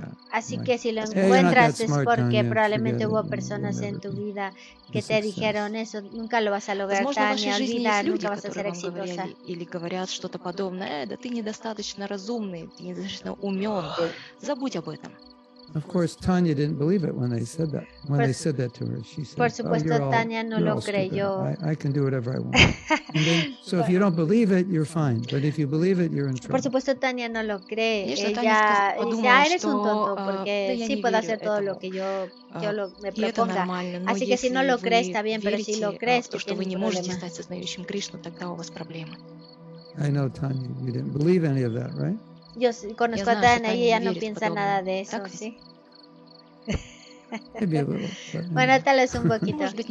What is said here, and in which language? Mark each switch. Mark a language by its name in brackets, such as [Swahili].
[Spanish] Así que si lo encuentras es porque probablemente hubo personas en tu vida que te dijeron eso, nunca lo vas a lograr, Tania, olvida, nunca vas a ser exitosa. [Russian] Или говорят что-то подобное, да ты недостаточно разумный, ты недостаточно умен, забудь об этом. [English] Of course, Tanya didn't believe it when they said that. When they said that to her, she said, [Spanish] por supuesto, Tania no lo creyó. [English] I can do whatever I want. And then, so if you don't believe it, you're fine. But if you believe it, you're in trouble. [Spanish] Por supuesto, Tania no lo cree. Ella dice, eres un tonto, porque sí puedo hacer todo lo que yo me proponga. Así que si no lo crees, está bien, pero si lo crees, tú tienes un problema. [English] I know, Tanya, you didn't believe any of that, right? [Spanish] Yo conozco a Tania y ella no piensa nada de eso, ¿sí? [English] Maybe a little, [Spanish] bueno, tal vez un poquito.